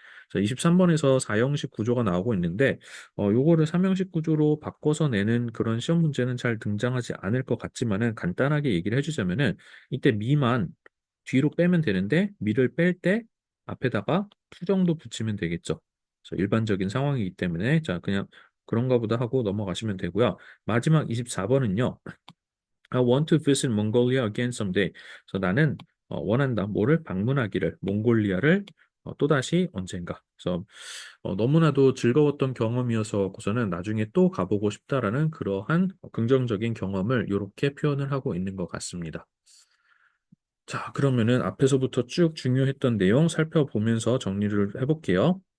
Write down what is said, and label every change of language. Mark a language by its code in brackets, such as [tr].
[ko] 자, 23번에서 4형식 구조가 나오고 있는데, 요거를 3형식 구조로 바꿔서 내는 그런 시험 문제는 잘 등장하지 않을 것 같지만은 간단하게 얘기를 해주자면은, 이때 미만 뒤로 빼면 되는데, 미를 뺄 때 앞에다가 투 정도 붙이면 되겠죠. 그래서 일반적인 상황이기 때문에, 자, 그냥 그런가 보다 하고 넘어가시면 되고요. 마지막 24번은요, [en] I want to visit Mongolia again someday. [ko] 그래서 나는 원한다. 뭐를 방문하기를 몽골리아를 또다시 언젠가. 그래서 너무나도 즐거웠던 경험이어서고서는 나중에 또 가보고 싶다라는 그러한 긍정적인 경험을 이렇게 표현을 하고 있는 것 같습니다. 자, 그러면은 앞에서부터 쭉 중요했던 내용 살펴보면서 정리를 해볼게요.